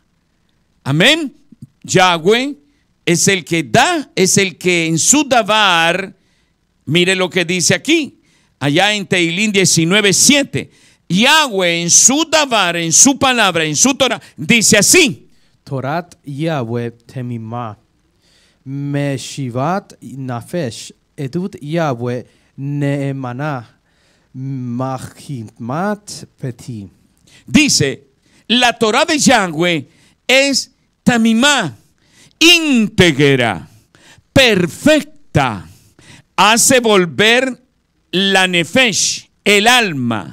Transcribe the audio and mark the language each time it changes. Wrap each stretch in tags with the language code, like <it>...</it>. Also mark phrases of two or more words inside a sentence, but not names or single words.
<es>Amén. Yahweh es el que da, es el que en su davar, mire lo que dice aquí, allá en Teilín 19:7. Yahweh en su davar, en su palabra, en su Torah, dice así.</es> <he>תורת יהוה תמימה משיבת נפש עדות יהוה נאמנה מחכימת פתי.</he> <es>Dice, la Torah de Yahweh es tamimah, íntegra, perfecta, hace volver la nefesh, el alma.</es>